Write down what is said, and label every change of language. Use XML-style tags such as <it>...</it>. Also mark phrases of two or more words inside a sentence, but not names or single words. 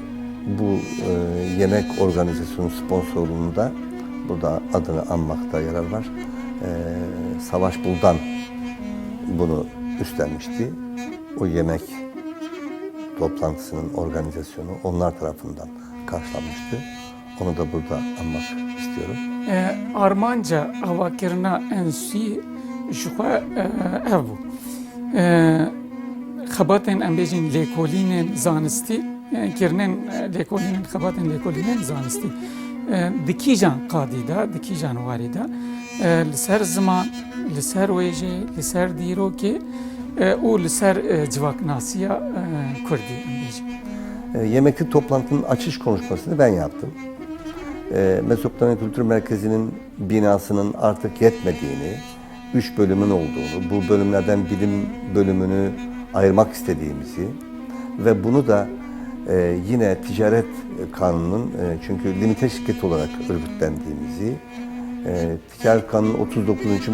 <tr>Bu yemek organizasyonu sponsorluğunda burada adını anmakta yarar var. Savaş Buldan bunu üstlenmişti. O yemek toplantısının organizasyonu onlar tarafından karşılanmıştı. Onu da burada anmak istiyorum.</tr> <ku>Armanca avakirina enstitû ji xwe ev bû. Xebatên em bêjin lêkolînên zanistî, kirinên lêkolînên xebatên lêkolînên zanistî. Di kîjan qadî de, di kîjan warî de, li ser ziman, li ser wêjê, li ser dîrokê û li ser civaknasiya Kurdî em bêjin.</ku> <tr>Yemekli toplantının açış konuşmasını ben yaptım. Mezopotamya Kültür Merkezi'nin binasının artık yetmediğini, 3 bölümün olduğunu, bu bölümlerden bilim bölümünü ayırmak istediğimizi ve bunu da yine ticaret kanunun, çünkü limite şirket olarak örgütlendiğimizi, ticaret kanunun 39.</tr>